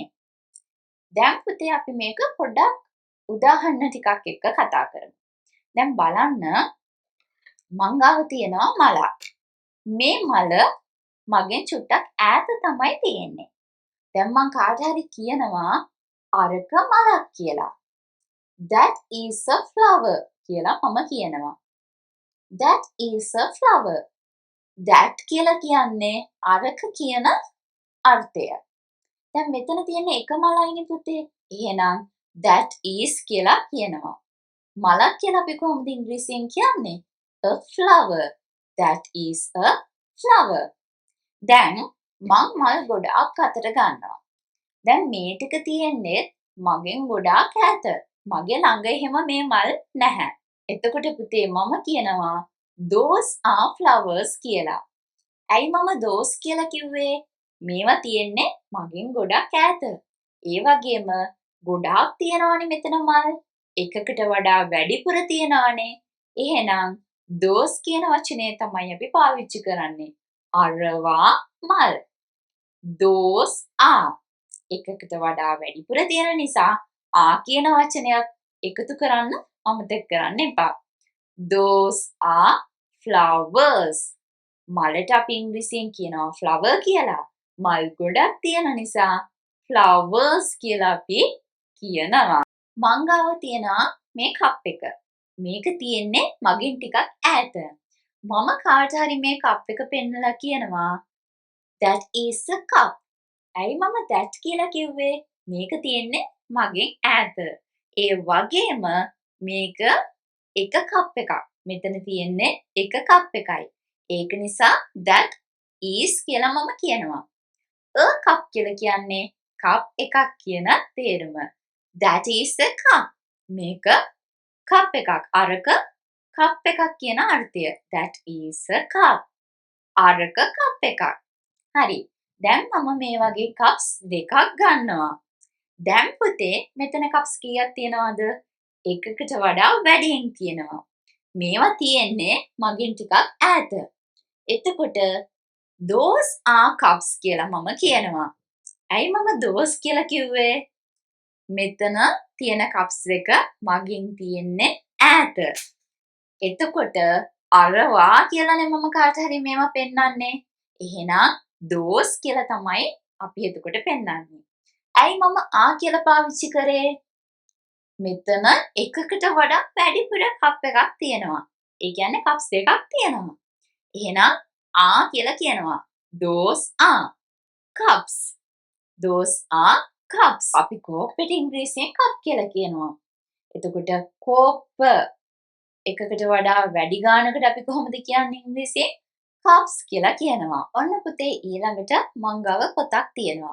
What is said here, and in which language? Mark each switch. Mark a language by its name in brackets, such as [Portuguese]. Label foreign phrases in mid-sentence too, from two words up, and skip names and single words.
[Sinhala] දැන් පුතේ අපි මේක පොඩ්ඩක් උදාහරණ ටිකක් එක්ක කතා කරමු. දැන් බලන්න මං ගාව තියෙනවා මලක්. මේ මල මගෙන් චුට්ටක් ඈත තමයි තියෙන්නේ. දැන් මං කාට හරි කියනවා අරක මලක් කියලා. [English] That is a flower [Sinhala] කියලා මම කියනවා. [English] That is a flower. [Sinhala] That කියලා කියන්නේ අරක කියන අර්ථය. දැන් මෙතන තියෙන එක මලයිනේ පුතේ. එහෙනම් [English] that is [Sinhala] කියලා කියනවා. මලක් කියලා අපි කොහොමද ඉංග්‍රීසියෙන් කියන්නේ? [English] A flower. That is a flower. [Sinhala] දැන් මං මල් ගොඩාක් අතට ගන්නවා. දැන් මේ ටික තියෙන්නේ මගෙන් ගොඩාක් ඈත. මගේ ළඟ එහෙම මේ මල් නැහැ. එතකොට පුතේ මම කියනවා [English] those are flowers [Sinhala] කියලා. ඇයි මම those කියලා කිව්වේ? මේවා තියෙන්නේ මගෙන් ගොඩක් ඈත. ඒ වගේම ගොඩාක් තියනවානේ මෙතන මල්. එකකට වඩා වැඩිපුර තියනවානේ. එහෙනම් those කියන වචනේ තමයි අපි පාවිච්චි කරන්නේ. අරවා මල්. [English] those are. [Sinhala] එකකට වඩා වැඩිපුර තියෙන නිසා ආ කියන වචනයක් එකතු කරන්න අමතක කරන්න එපා. [English] those are flowers. [Sinhala] මලට අපි ඉංග්‍රීසියෙන් කියනවා flower කියලා. මල් ගොඩක් තියෙන නිසා flowers කියලා අපි කියනවා. මං ගාව තියෙනවා මේ කප් එක. මේක තියෙන්නේ මගෙන් ටිකක් ඈත. මම කාට හරි මේ කප් එක පෙන්නලා කියනවා [English] that is a cup. [Sinhala] ඇයි මම that කියලා කිව්වේ? මේක තියෙන්නේ මගෙන් ඈත. ඒ වගේම මේක එක කප් එකක්. මෙතන තියෙන්නේ එක කප් එකයි. ඒක නිසා [English] that is [Sinhala] කියලා මම කියනවා. [English] a cup [Sinhala] කියලා කියන්නේ කප් එකක් කියන තේරුම. [English] That is a cup. [Sinhala] මේක කප් එකක්. අරක කප් එකක් කියන අර්ථය. [English] That is a cup. [Sinhala] අරක කප් එකක්. හරි. දැන් මම මේ වගේ කප්ස් දෙකක් ගන්නවා. දැන් පුතේ මෙතන කප්ස් කීයක් තියෙනවද? එකකට වඩා වැඩියෙන් තියෙනවා. මේවා තියෙන්නේ මගෙන් ටිකක් ඈත. එතකොට [English] those are cups [Sinhala] කියලා මම කියනවා. ඇයි මම those කියලා කිව්වේ? මෙතන තියෙන කප්ස් එක මගෙන් තියෙන්නේ ඈත. එතකොට අරවා කියලානේ මම කාට හරි මේවා පෙන්නන්නේ. එහෙනම් those කියලා තමයි අපි එතකොට පෙන්නන්නේ. ඇයි මම ආ කියලා පාවිච්චි කරේ? මෙතන එකකට වඩා වැඩිපුර කප් එකක් තියෙනවා. ඒ කියන්නේ කප්ස් දෙකක් තියෙනවා. එහෙනම් ආ කියලා කියනවා. [English] those are cups. those are cups. [Sinhala] අපි කෝප්පෙට ඉංග්‍රීසියෙන් කප් කියලා කියනවා. එතකොට කෝප්ප එකකට වඩා වැඩි ගානකට අපි කොහොමද කියන්නේ ඉංග්‍රීසියෙන්? cups කියලා කියනවා. ඔන්න පුතේ ඊළඟට මං ගාව පොතක් තියෙනවා.